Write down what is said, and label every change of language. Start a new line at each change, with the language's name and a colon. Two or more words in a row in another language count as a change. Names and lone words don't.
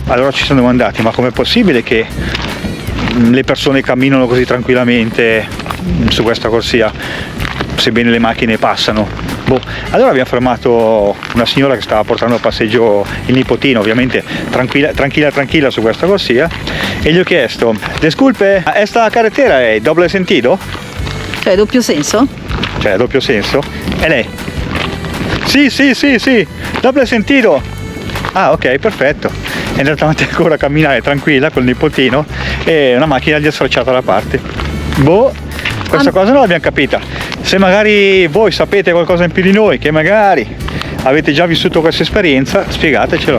Italian: Allora ci siamo domandati, ma com'è possibile che le persone camminano così tranquillamente su questa corsia sebbene le macchine passano? Allora abbiamo fermato una signora che stava portando a passeggio il nipotino, ovviamente tranquilla su questa corsia, e gli ho chiesto:
Spanish: disculpe, esta carretera è doble sentido?
Italian: Cioè doppio senso? Cioè doppio senso? E lei? Sì,
Spanish: doble sentido.
Italian: Ah, ok, perfetto. È andata avanti ancora a camminare tranquilla col nipotino e una macchina gli ha sfrecciato la parte. Questa cosa non l'abbiamo capita. Se magari voi sapete qualcosa in più di noi, che magari avete già vissuto questa esperienza, spiegatecelo.